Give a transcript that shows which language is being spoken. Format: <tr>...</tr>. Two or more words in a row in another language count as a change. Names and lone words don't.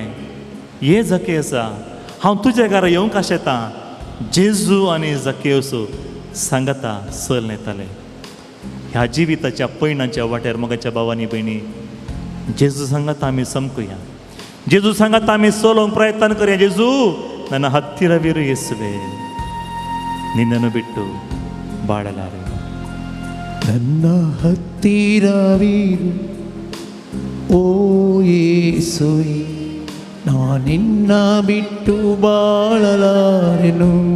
<kok>ये झकेसा, हांव तुज्या घरा येवंक कशें येता. जेजू आनी झकेस सांगाता सल नेताले. ह्या जिविताच्या पैणाच्या वाट्यार मोगाच्या भावांनी भयणी, जेजू सांगाता आमी समकुया. जेजू सांगाता आमी सोलोवंक प्रयत्न करया.</kok> <kn>जेजू ನನ್ನ ಹತ್ತಿರವಿರು ಯೇಸುವೆ, ನಿನ್ನನ್ನು ಬಿಟ್ಟು ಬಾಳಲಾರೆ. ನನ್ನ ಹತ್ತಿರವಿರು ಓ ಯೇಸುವೆ, ನಾನಿನ್ನ ಬಿಟ್ಟು ಬಾಳಲಾರೆನು.</kn>